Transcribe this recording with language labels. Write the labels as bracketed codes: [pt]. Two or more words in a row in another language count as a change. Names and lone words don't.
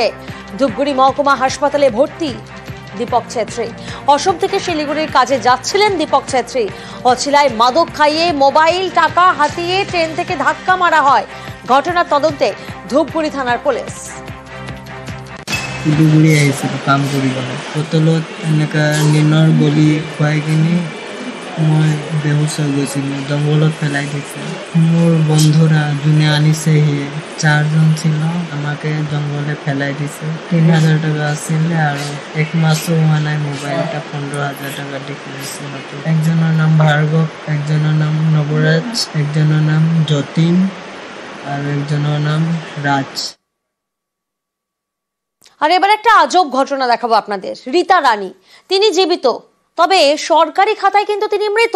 [bn] ধূপগুড়ি মহকুমা হাসপাতালে ভর্তি দীপক ছেত্রী। অসম থেকে শিলিগুড়ির কাজে যাচ্ছিলেন দীপক ছেত্রী। অছিলায় মাদক খাইয়ে মোবাইল টাকা হাতিয়ে ট্রেন থেকে ধাক্কা মারা হয়। ঘটনার তদন্তে ধূপগুড়ি থানার পুলিশ। [as] শিলিগুড়ি আহিছিল কাম কৰিবলৈ। হোটেলত এনেকা নিনৰ গলি খুৱাই কিনি মই বেহুচ হৈ গৈছিলোঁ। জংঘলত পেলাই দিছে। মোৰ বন্ধুরা যোনে আনিছে সি 4 জন ছিল। আমাকে জঙ্গলে ফেলাই দিছে। 3000 টাকা আছিলে আৰু 1 মাসও হোৱা নাই। মোবাইলটা 15000 টাকা দি কিনিছিল। [bn] একজনের নাম ভাৰ্গৱ, একজনের নাম নবরাজ, একজনের নাম যতীন আর একজনের নাম রাজ। আর এবার একটা আজব ঘটনা দেখাবো আপনাদের। রীতা রানী, তিনি জীবিত, তবে সরকারি খাতায় কিন্তু তিনি মৃত।